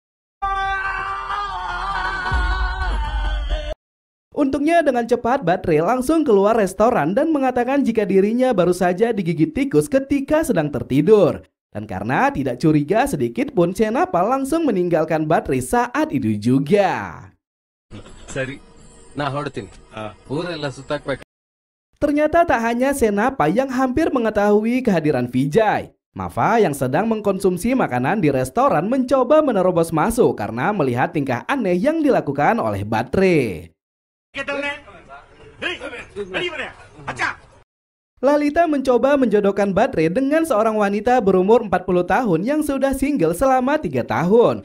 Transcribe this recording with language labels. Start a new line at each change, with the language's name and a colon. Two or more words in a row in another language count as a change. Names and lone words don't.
Indonesian: Untungnya dengan cepat Batre langsung keluar restoran dan mengatakan jika dirinya baru saja digigit tikus ketika sedang tertidur. Dan karena tidak curiga sedikit pun, Sinapa langsung meninggalkan Batre saat itu juga.
Kannada: ನಾ ಹೊರಡ್ತೀನಿ ಊರೆಲ್ಲ ಸುತ್ತಾಕ್ಬೇಕು.
Indonesian: Ternyata tak hanya Senapa yang hampir mengetahui kehadiran Vijay. Mafa yang sedang mengkonsumsi makanan di restoran mencoba menerobos masuk karena melihat tingkah aneh yang dilakukan oleh Batre. Lalita mencoba menjodohkan Batre dengan seorang wanita berumur 40 tahun yang sudah single selama 3 tahun.